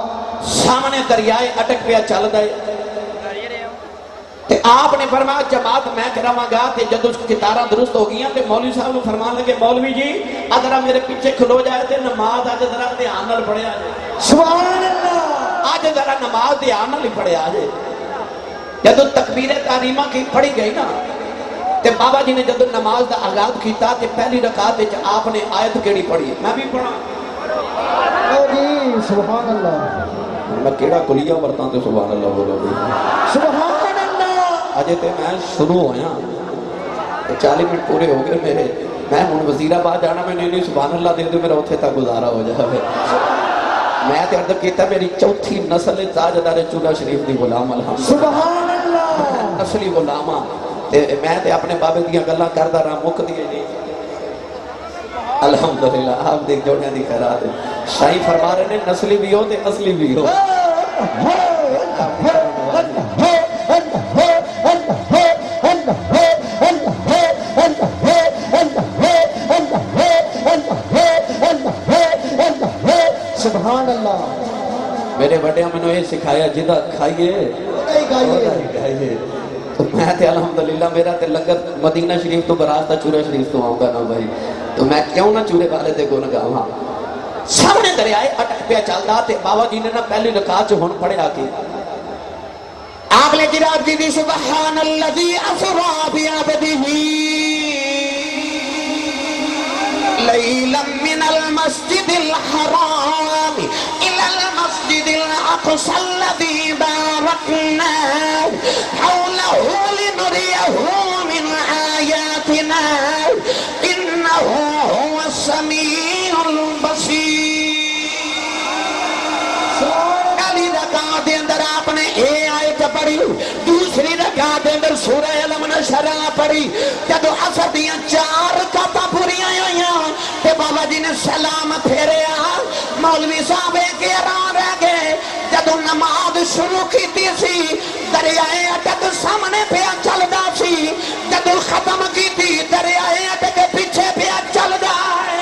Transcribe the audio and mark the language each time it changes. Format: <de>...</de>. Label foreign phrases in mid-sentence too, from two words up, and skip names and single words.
<pa>سامنے دریائے اٹک پیا چل دائے تے آپ نے فرمایا جماعت میں کراواں گا، تے جد اس کتارہ درست ہو گیا تے مولوی صاحب نے فرمان لگے مولوی جی ادھرا میرے پیچھے کھلو جائے تے نماز آج ذرا دھیان نال پڑھے آجے۔</pa> <ar>سبحان اللہ۔</ar> <pa>آج ذرا نماز دھیان نال پڑھے آجے۔ جد تکبیر تحریمہ کی پڑھی گئی نا تے بابا جی نے جد نماز دا آغاز کیتا تے پہلی رکعت وچ آپ نے آیت کیڑی پڑھی؟ میں بھی پڑھا</pa> <ar>جی سبحان اللہ۔</ar> <pa>میں کیڑا کلیہ ورتاں تے سبحان اللہ بولو گی۔</pa> <ar>سبحان اللہ۔</ar> <pa>اجے تے میں شروع ہویا 40 منٹ پورے ہو گئے میرے، میں ہن وزیر آباد جانا، میں نہیں</pa> <ar>سبحان اللہ</ar> <pa>دے دے میرا اتھے تک گزارا ہو جائے۔ میں تے عرض کیتا میری چوتھی نسل تاجدار چورہ شریف دی غلام الحمد</pa> <ar>سبحان اللہ۔</ar> <pa>نسلی غلاماں تے میں تے اپنے بابے دیاں گلاں کردا رہا مک دیے نہیں۔ الحمدللہ آپ دیکھ جوڑیاں دی خیرات ہے، شاہی فرما رہے ہیں نسلی بھی ہو تے اصلی بھی ہو۔</pa> <ar>سبحان اللہ۔</ar> <pa>میرے بڑے میں نے یہ سکھایا جدہ کھائیے گائیے، تو میں تے الحمدللہ میرا تے لنگر مدینہ شریف تو براستہ چورہ شریف تو آؤں گا نا بھائی، تو میں کیوں نہ چورے والے دے گو لگا ہاں۔ سامنے دریائے اٹک پہ چلدا تے بابا جی نے نا پہلی رکعت ہن پڑھیا کے آپ نے جناب دی</pa> <ar>سبحان الذی اسرا بعبدہ لیلا من المسجد الحرام الى المسجد الاقصى الذي باركنا حوله لنريه من آياتنا انه هو السميع البصير۔</ar> <pa>پہلی رکعت دے اندر آپ نے اے آیت پڑھی، دوسری رکعت دے اندر سورہ علم نشرہ پڑھی، جدو عصر دیاں 4 رکعتاں پوریاں ہوئیاں تے بابا جی نے سلام پھیریا، مولوی صاحب کے رہا رہ گئے۔ جدو نماز شروع کی سی دریائے اٹک سامنے پیا چلدا سی، جدو ختم کی تھی دریائے اٹک پیچھے پیا چلدا ہے۔</pa>